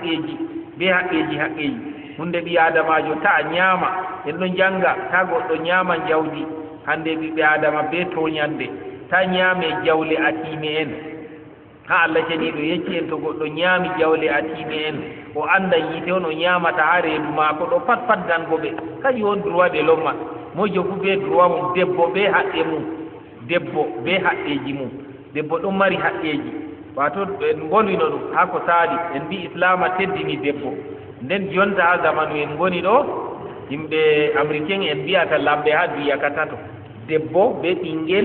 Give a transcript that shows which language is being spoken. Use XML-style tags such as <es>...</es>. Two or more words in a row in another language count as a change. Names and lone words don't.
<ff>haqqeji hunde ɓi adamajo ta ñaama en ɗo janga ta goɗɗo ñaama jawdi hande ɓiɓɓe adama be toñande ta ñaame jawle atime en ha Allah ceniɗo yecci en to goɗɗo ñaami jawle atime en o anda yiite on o ñaamata ha reedu maako ɗo pat faddango ɓe kañum on</ff> <fr>droit de l'homme</fr> <ff>mojo fu be droit mum debbo be haqqe mum debbo be haqqeji mum debbo ɗon mari haqqeji wato en bolwino ɗum ha ko saali en mbi islama teddini debbo nden jonta ha zamanu en goni ɗo yimɓe américain en mbiyata lamɓe ha duya ka tato debbo be ɓinguel</ff>